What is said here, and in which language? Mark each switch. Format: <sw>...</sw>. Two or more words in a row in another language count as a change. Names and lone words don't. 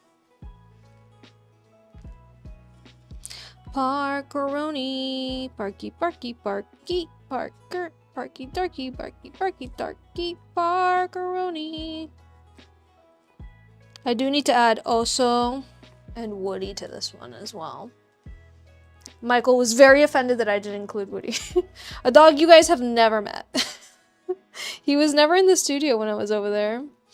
<en>Parkeroni, Parky, Parky, Parky, Parker, Parky, Darky, Parky, Parky, Darky, Parkeroni. I do need to add Oso and Woody to this one as well. Michael was very offended that I didn't include Woody. A dog you guys have never met. He was never in the studio when I was over there.</en>